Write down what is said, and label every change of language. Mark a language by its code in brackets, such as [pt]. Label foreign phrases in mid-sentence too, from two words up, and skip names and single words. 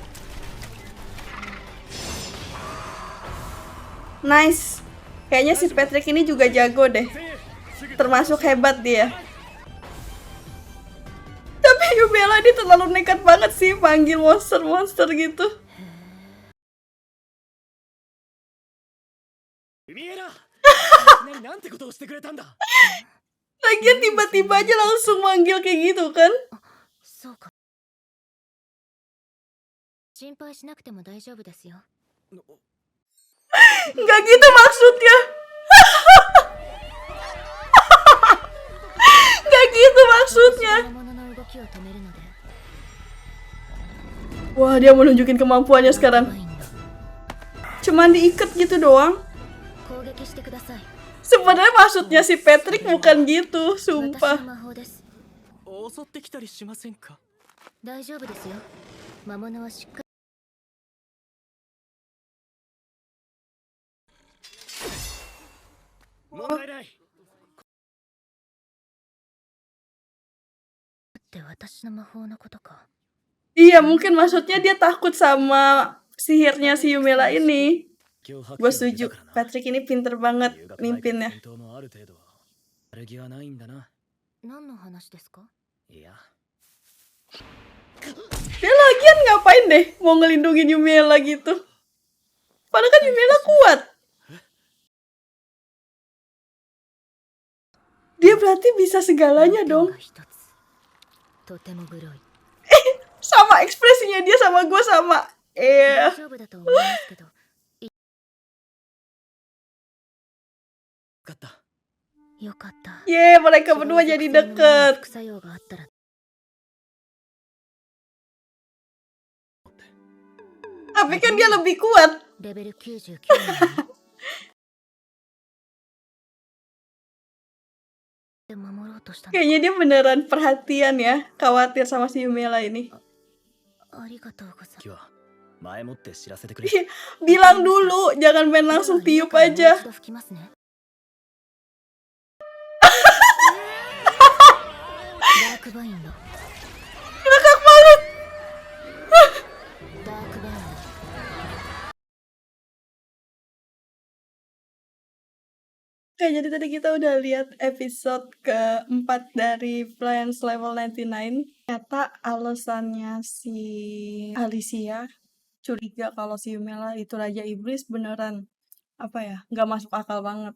[en] Nice. [id] Kayaknya si Patrick ini juga jago deh. Termasuk hebat dia. Tapi Yumela ini terlalu nekat banget sih panggil monster-monster gitu. [ja] 海エラいきなりなんてことをしてくれたんだ。 [id] Lagian tiba-tiba aja langsung manggil kayak gitu kan. [ja] そうか。心配しなくても大丈夫ですよ。 [id] Nggak gitu maksudnya. Nggak gitu maksudnya. [ja] 魔物の動きを止めるので。 [id] Wah, dia mau nunjukin kemampuannya sekarang. [ja] 怖いんだ。 [id] Cuman diikat gitu doang. [ja] 攻撃してください。 [id] Sebenarnya maksudnya si Patrick bukan gitu, [ja] 私の [id] sumpah. [ja] 魔法です。襲ってきたりしませんか？大丈夫ですよ。魔物はしっかり。問題ない。って私の魔法のことか。 [id] Iya, mungkin maksudnya dia takut sama sihirnya si Yumela ini. [ja] 今日 [id] Gue setuju, Patrick ini pinter banget mimpinnya. [ja] 戦闘もある程度は悪気はないんだな。何の話ですか？いや、 [id] Dia lagian ngapain deh mau ngelindungin Yumela gitu. Padahal kan Yumela kuat. Dia berarti bisa segalanya [ja] 要点 [id] dong. [ja] が一つ。とてもグロい。 [id] Sama ekspresinya dia sama gue sama. [ja] 大丈夫だと思いますけど。分かった。よかった。 [id] Yeay, mereka berdua jadi [ja] 副 [id] deket. [ja] 作用があったら。 [id] Tapi kan dia lebih kuat. [ja] レベル99なのに。で守ろうとしたの。 [id] Kayaknya dia beneran perhatian ya, khawatir sama si Yumela ini. [ja] ありがとうございます。今日は前もって知らせてくれ。 [id] Bilang dulu, jangan main langsung tiup [ja] もう [id] aja. [ja] 一度吹きますね。ダークバインド。 [id] Ngakak banget. [ja] ダークバインド。 [id] Oke, jadi tadi kita udah lihat episode keempat dari Friends Level 99. Ternyata alasannya si Alicia curiga kalau si Yumela itu Raja Iblis beneran, apa ya, nggak masuk akal banget.